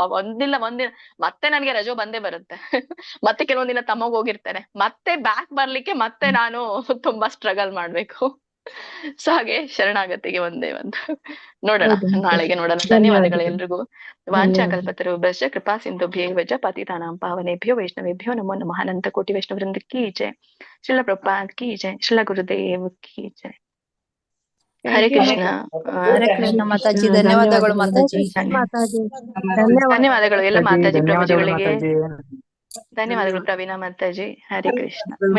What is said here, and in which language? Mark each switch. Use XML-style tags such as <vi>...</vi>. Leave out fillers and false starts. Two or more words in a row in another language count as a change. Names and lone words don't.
<kn>ಒಂದಿನ ಮತ್ತೆ ನನ್ಗೆ ರಜೋ ಬಂದೇ ಬರುತ್ತೆ. ಮತ್ತೆ ಕೆಲವೊಂದಿನ ತಮ್ಮಗ್ ಹೋಗಿರ್ತೇನೆ, ಮತ್ತೆ ಬ್ಯಾಕ್ ಬರ್ಲಿಕ್ಕೆ ಮತ್ತೆ ನಾನು ತುಂಬಾ ಸ್ಟ್ರಗಲ್ ಮಾಡ್ಬೇಕು. ಸೊ ಹಾಗೆ ಶರಣಾಗತಿಗೆ ಒಂದೇ ಒಂದು ನೋಡೋಣ, ನಾಳೆಗೆ ನೋಡೋಣ. ಧನ್ಯವಾದಗಳು ಎಲ್ರಿಗೂ.</kn> <sa>ವಾಂಚಾಕಲ್ಪತರು ಭ್ರಷ್ಟ ಕೃಪಾ ಸಿಂಧುಭ್ಯೇವ ಚ ಪತಿತಾನಾಂ ಪಾವನೇಭ್ಯೋ ವೈಷ್ಣವೇಭ್ಯೋ ನಮೋ ನಮಃ.</sa> <hi>अनंत कोटि वैष्णव वृंद की जय। श्रील प्रभुपाद की जय. श्रील गुरुदेव की जय.</hi> <sa>ಹರೇ ಕೃಷ್ಣ. ಹರೇ ಕೃಷ್ಣ</sa> <kn>ಮಾತಾಜಿ, ಧನ್ಯವಾದಗಳು ಮಾತಾಜಿ. ಧನ್ಯವಾದಗಳು ಎಲ್ಲ ಮಾತಾಜಿ ಪ್ರಭುಜಿಗಳಿಗೆ. ಧನ್ಯವಾದಗಳು ಪ್ರವೀಣಾ ಮಾತಾಜಿ.</kn> <sa>ಹರೇ ಕೃಷ್ಣ.</sa>